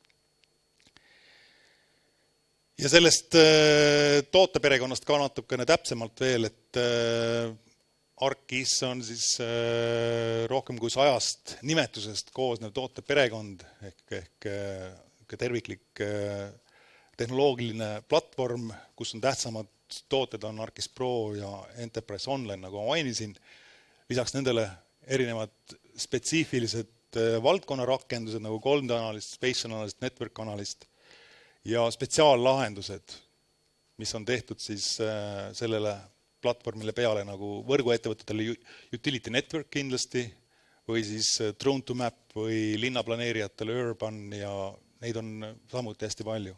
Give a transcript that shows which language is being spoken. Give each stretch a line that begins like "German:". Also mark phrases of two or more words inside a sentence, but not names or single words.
Estonian: Ja sellest tooteperekonnast ka natukene täpsemalt veel, et ArcGIS on siis rohkem kui 100 nimetusest koosnev tooteperekond ehk terviklik tehnoloogiline platvorm, kus on tähtsamad tooted on ArcGIS Pro ja Enterprise Online, nagu ma mainisin. Lisaks nendele erinevad spetsiifilised valdkonnarakendused nagu 3D analyst, Spatial analyst, Network analyst ja spetsiaallahendused, mis on tehtud siis sellele platvormile peale nagu võrguettevõtetele Utility Network kindlasti või siis Drone to Map või linnaplaneerijatele Urban ja neid on samuti hästi palju.